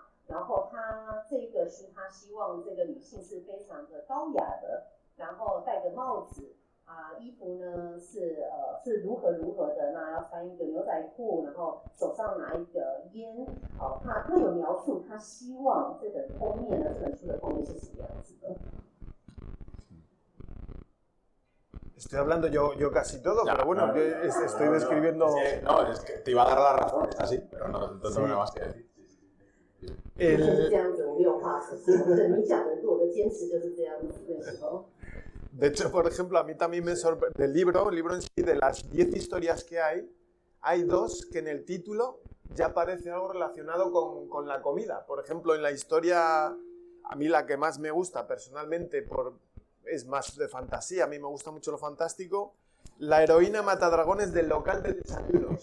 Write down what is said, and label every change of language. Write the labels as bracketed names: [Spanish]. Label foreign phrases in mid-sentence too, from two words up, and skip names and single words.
[Chinese] 然后他这个书，他希望这个女性是非常的高雅的，然后戴个帽子衣服呢是如何的，那要穿一个牛仔裤，然后手上拿一个烟，他有描述他希望这本书的封面是什么样子的。 [Spanish] Estoy hablando yo casi todo, Ya, pero bueno, yo estoy describiendo... Es que te iba a dar la razón, es así, pero no tengo nada más que decir. [Chinese] 就是这样子，我没有话说。你讲的我的坚持就是这样子那时候。 [Spanish] De hecho, por ejemplo, a mí también me sorprende el libro en sí, de las 10 historias que hay 2 que en el título ya aparece algo relacionado con la comida. Por ejemplo, en la historia, a mí la que más me gusta personalmente es más de fantasía, a mí me gusta mucho lo fantástico, La heroína matadragones del local de desayunos.